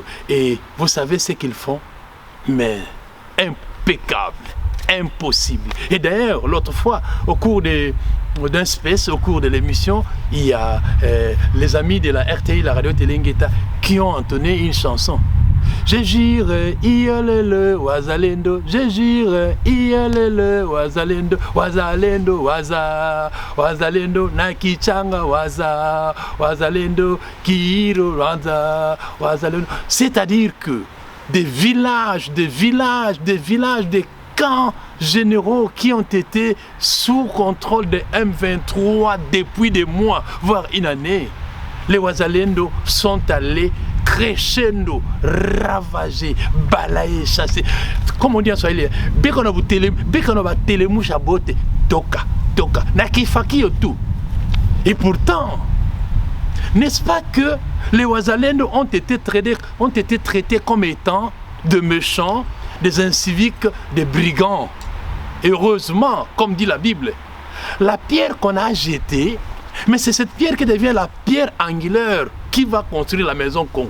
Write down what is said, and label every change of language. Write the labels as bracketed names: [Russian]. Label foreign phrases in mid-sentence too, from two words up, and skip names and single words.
[French] Et vous savez ce qu'ils font? Mais impeccable, impossible. Et d'ailleurs, l'autre fois, au cours d'un space, au cours de l'émission, il y a les amis de la RTI, la radio Telengeta, qui ont entonné une chanson. Je jure, iolele, Wazalendo, je jure, [Swahili] iolele, Wazalendo, Wazalendo, Waza, Wazalendo, Nakichanga, Waza, Wazalendo, Kiro, Waza, Wazalendo. C'est-à-dire que des villages, des camps généraux qui ont été sous contrôle de M23 depuis des mois, voire une année, les Wazalendo sont allés crescendo, ravagé, balayé, chassé. [French] Comme on dit en Swahili, [Swahili] toka, toka, nakifaki tout. [French] Et pourtant, n'est-ce pas que les Wazalendo ont été traités comme étant de méchants, des inciviques, des brigands. Et heureusement, comme dit la Bible, la pierre qu'on a jetée, mais c'est cette pierre qui devient la pierre angulaire qui va construire la maison Congo.